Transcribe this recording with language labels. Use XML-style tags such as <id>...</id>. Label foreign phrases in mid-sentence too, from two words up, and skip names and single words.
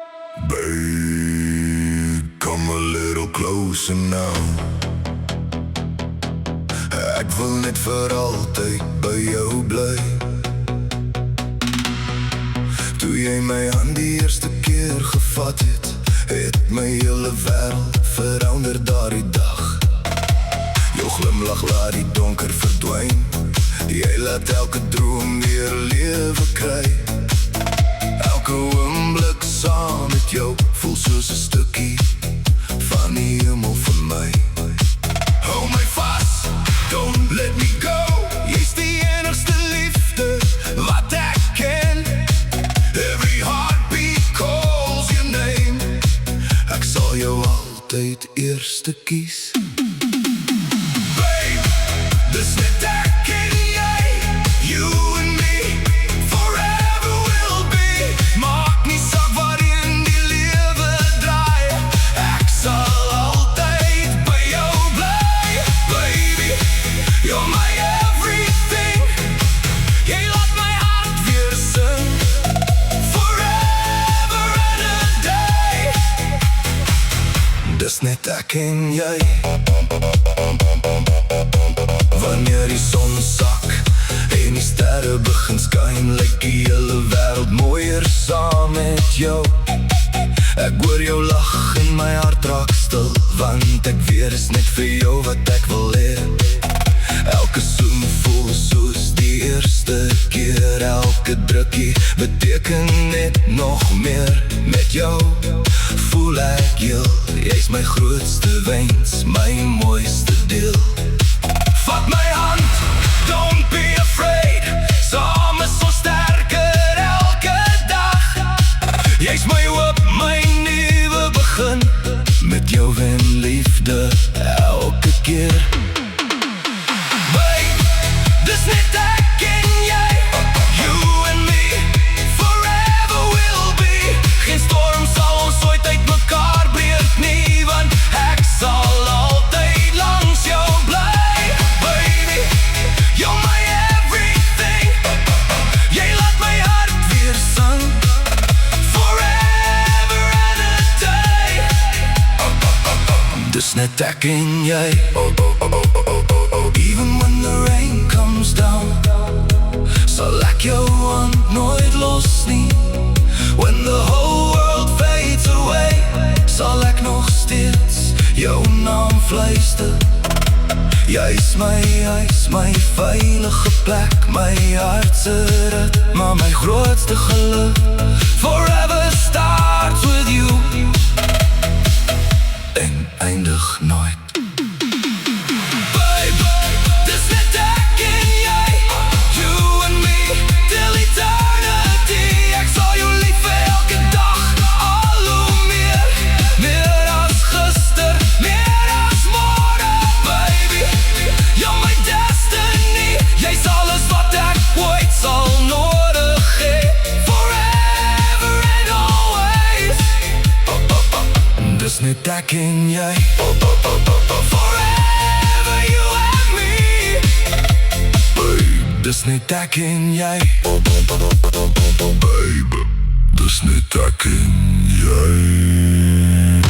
<en>Babe, come a little closer now.</en> <af>Ek wil net vir altyd by jou bly. Toe jy my hand die eerste keer gevat het, het my hele wêreld verander daardie dag. Jou glimlach laat die donker verdwyn. Jy laat elke droom weer lewe kry. Elke oomblik saam met jou voel soos 'n stukkie van die hemel vir my. Hou my vas,</af> <en>don't let me go.</en> <af>Jy's die enigste liefde wat ek ken.</af> <en>Every heartbeat calls your name.</en> <af>Ek sal jou altyd eerste kies. Babe, dis net ek en jy,</af> <en>you and me, forever will be.</en> <af>Maak nie saak waarin die lewe draai, ek sal altyd by jou bly.</af> <en>Baby, you're my everything.</en> <af>Jy laat my hart weer sing,</af> <en>forever and a day.</en> <af>Dis net ek en jy. Wanneer die son sak en die sterre begin skyn, lyk die hele wêreld mooier saam met jou. Ek hoor jou lag en my hart raak stil, want ek weet is net vir jou wat ek wil hê. Elke soen voel soos die eerste keer. Elke drukkie beteken net nog meer. Met jou voel ek heel. Jy's my grootste wens, my mooiste deel. Vat my hand,</af> <en>don't be afraid.</en> <af>Saam is ons sterker elke dag. Jy's my hoop, my nuwe begin. Met jou en liefde elke keer. Babe, dis net ek en jy,</af> <en>you and me, forever will be.</en> <af>Geen storm sal ons ooit uit mekaar breek nie, want ek sal altyd langs jou bly.</af> <en>Baby, you're my everything.</en> <af>Jy laat my hart weer sing,</af> <en>forever and a day.</en> <af>Dis net ek en jy.</af> <en>Even when the rain comes down,</en> <af>sal ek jou hand nooit los nie.</af> <en>When the whole world fades away,</en> <af>sal ek nog steeds jou naam fluister. Jy's my veilige plek, my hart se rit, maar my grootste geluk</af> <en>forever starts with you</en> <af>en eindig nooit. Babe, dis net ek en jy,</af> <en>you and me, till eternity.</en> <af>Ek sal jou lief hê elke dag, al hoe meer. Meer as gister, meer as môre.</af> <en>Baby, you're my destiny.</en> <af>Jy's alles wat ek ooit sal nodig hê,</af> <en>forever and always.</en> <af>Dis net ek en jy,</af> <en>forever you and me.</en> <af>Babe, dis net ek en jy. Babe, dis net ek en jy.</af>